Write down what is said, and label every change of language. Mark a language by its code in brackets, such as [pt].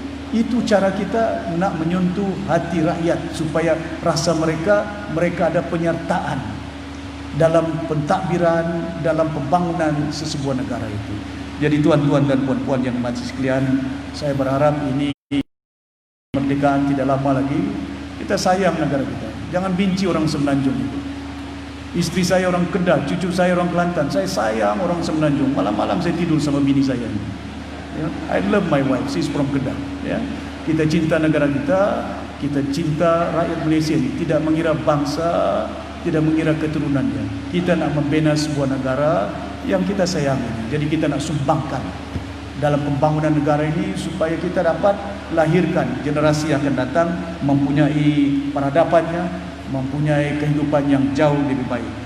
[ms] Itu cara kita nak menyentuh hati rakyat supaya rasa mereka ada penyertaan dalam pentadbiran, dalam pembangunan sesebuah negara itu. Jadi tuan-tuan dan puan-puan yang masih sekalian, saya berharap ini kemerdekaan tidak lama lagi. Kita sayang negara kita. Jangan benci orang Semenanjung itu. Isteri saya orang Kedah, cucu saya orang Kelantan. Saya sayang orang Semenanjung. Malam-malam saya tidur sama bini saya. [en] I love my wife, she's from Kedah. [ms] Kita cinta negara kita cinta rakyat Malaysia ini. Tidak mengira bangsa, tidak mengira keturunannya. Kita nak membina sebuah negara yang kita sayangi. Jadi kita nak sumbangkan dalam pembangunan negara ini supaya kita dapat lahirkan generasi yang akan datang mempunyai peradabannya, mempunyai kehidupan yang jauh lebih baik.